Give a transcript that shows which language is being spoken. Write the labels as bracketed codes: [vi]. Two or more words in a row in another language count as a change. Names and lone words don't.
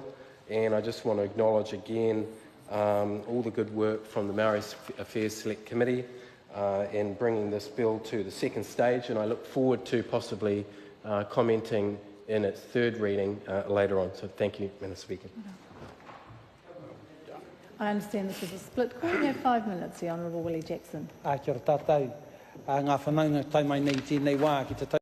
[en] And I just want to acknowledge again all the good work from the Maori Affairs Select Committee in bringing this bill to the second stage. And I look forward to possibly commenting in its third reading later on. So thank you, Madam Speaker. I understand this is a split call. You have 5 minutes, the Honourable Willie Jackson. [mi] Kia ora tātou. Ngā whanaunga taumai nei tēnei wā ki te